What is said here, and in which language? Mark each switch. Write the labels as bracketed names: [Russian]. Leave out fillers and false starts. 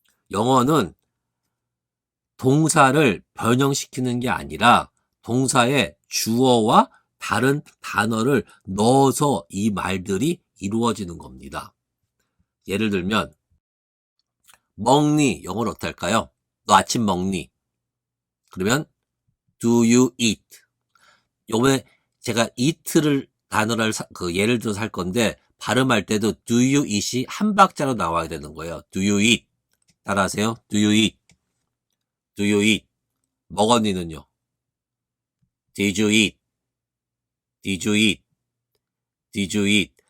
[Korean] 영어는 동사를 변형시키는 게 아니라 동사의 주어와 다른 단어를 넣어서 이 말들이 이루어지는 겁니다. 예를 들면 먹니 영어로 어떻게 할까요? 너 아침 먹니? 그러면 [English] do you eat? [Korean] 요번에 제가 eat를 단어를 예를 들어서 할 건데 발음할 때도 [English] do you eat [Korean] 이 한 박자로 나와야 되는 거예요. [English] do you eat? [Korean] 따라하세요. [English] do you eat? do you eat? [Korean] 먹었니는요? [English] did you eat? did you eat? did you eat?